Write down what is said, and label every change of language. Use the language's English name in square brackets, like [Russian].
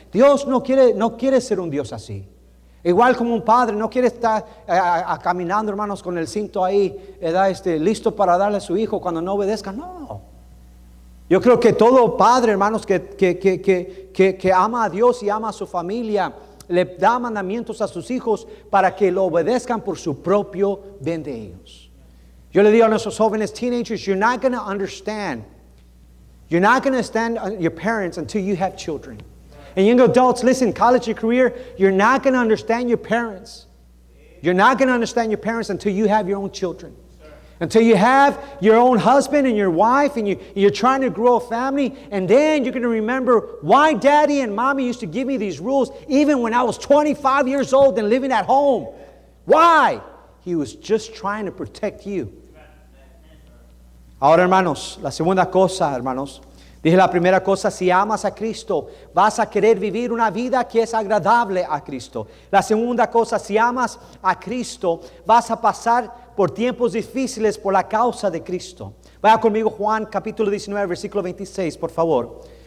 [Spanish] Dios no quiere ser un Dios así. Igual como un padre no quiere estar caminando, hermanos, con el cinto ahí, listo para darle a su hijo cuando no obedezca. No. Yo creo que todo padre, hermanos, que ama a Dios y ama a su familia, le da mandamientos a sus hijos para que lo obedezcan por su propio bien de ellos. Yo le digo a nuestros jóvenes, [English] teenagers, you're not going to understand your parents until you have children. And young adults, listen, college or career, you're not going to understand your parents. You're not going to understand your parents until you have your own children. Until you have your own husband and your wife and you're trying to grow a family. And then you're going to remember why daddy and mommy used to give me these rules even when I was 25 years old and living at home. Why? He was just trying to protect you. [Spanish] Ahora, hermanos, la segunda cosa, hermanos. Dije la primera cosa, si amas a Cristo, vas a querer vivir una vida que es agradable a Cristo. La segunda cosa, si amas a Cristo, vas a pasar por tiempos difíciles por la causa de Cristo. Vaya conmigo Juan capítulo 19, versículo 26, por favor.